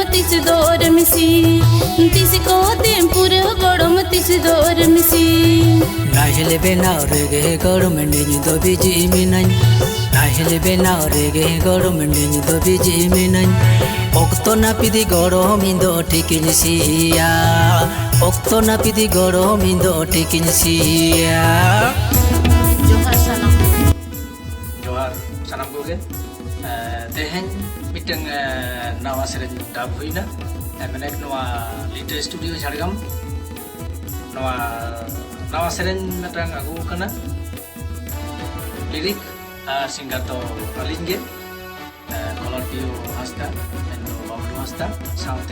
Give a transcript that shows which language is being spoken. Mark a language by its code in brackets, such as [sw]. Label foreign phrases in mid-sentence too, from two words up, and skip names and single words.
[sat] तिस दौर मिसी तिस को तेमपुर गड़म तिस दौर मिसी नाहिले बेनाव रेगे गरम निज दो बिजी मिनाñ नाहिले बेनाव रेगे गरम निज दो बिजी मिनाñ okto napidi goroम indo tikin sia okto napidi goroम indo tikin sia जोहार सनम जोहार sanam koge tehen miteng nawa sereng dab huina menek nawa Liter Studio Jhargam nawa sereng metang agu kana lirik singgato alinge kolor bio hasta endo bablu hasta saute